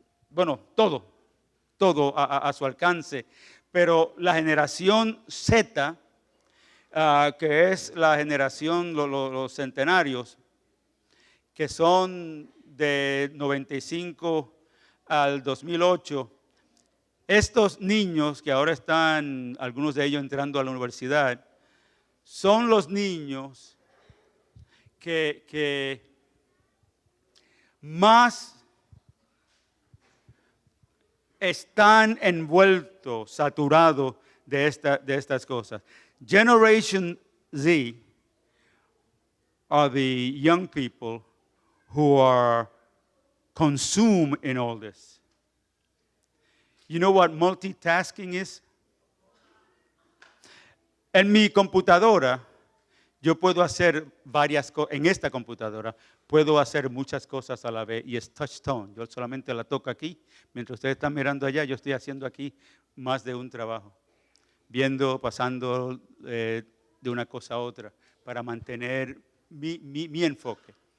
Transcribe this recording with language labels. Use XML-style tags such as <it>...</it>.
<es>Bueno, todo a su alcance. Pero la generación Z, que es la generación, los centenarios, que son de 95 al 2008, estos niños que ahora están, algunos de ellos entrando a la universidad, son los niños que más están envueltos, saturados de estas cosas.</es> <en>Generation Z are the young people who are consumed in all this. You know what multitasking is?</en> <es>En mi computadora, yo puedo hacer varias cosas. En esta computadora, puedo hacer muchas cosas a la vez y es touch tone. Yo solamente la toco aquí. Mientras ustedes están mirando allá, yo estoy haciendo aquí más de un trabajo. Viendo, pasando de una cosa a otra para mantener mi enfoque.</es>